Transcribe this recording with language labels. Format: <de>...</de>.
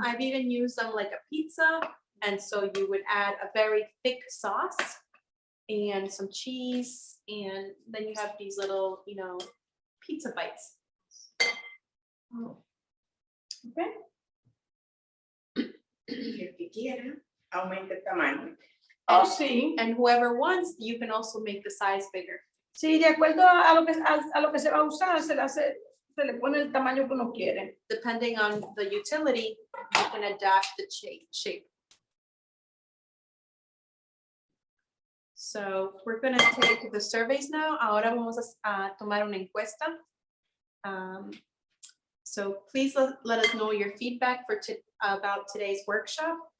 <en>I've even used them like a pizza, and so you would add a very thick sauce and some cheese, and then you have these little, pizza bites. ¿Okay?</en> <es>Y el que quiera, aumenta el tamaño. Oh, sí.</es> <en>And whoever wants, you can also make the size bigger.</en> <es>Sí, de acuerdo a lo que se va a usar, se le pone el tamaño que uno quiere.</es> <en>Depending on the utility, you can adapt the shape. So we're gonna take the surveys now.</en> <es>Ahora vamos a tomar una encuesta.</es> <en>So please let us know your feedback about today's workshop.</en>